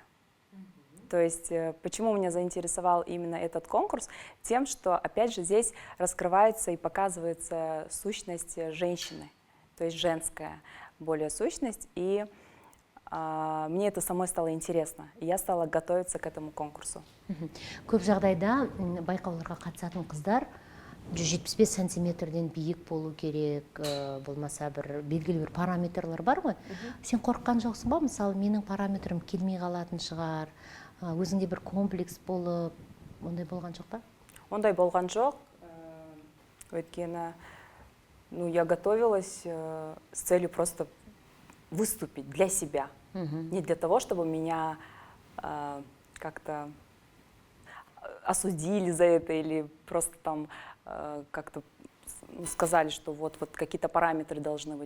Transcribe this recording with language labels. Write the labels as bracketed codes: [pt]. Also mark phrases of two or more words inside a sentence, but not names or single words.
[ru] То есть почему меня заинтересовал именно этот конкурс? Тем, что, опять же, здесь раскрывается и показывается сущность женщины, то есть женская более сущность, и мне это самой стало интересно, и я стала готовиться к этому конкурсу. [kk] Көп жағдайда байқауларға қатысатын қыздар 175 сантиметрден биік болу керек, болмаса бір белгілі бір параметрлер бар ғой. Сен қорыққан жоқсың ба? Мысалы, менің параметрім келмей қалатын шығар, өзіңде бір комплекс болып, ондай болған жоқ па? Ондай болған жоқ, өйткені, [ru] я готовилась с целью просто выступить для себя, не для того, чтобы меня как-то осудили за это или просто там как-то сказали, что вот какие-то параметры должны быть.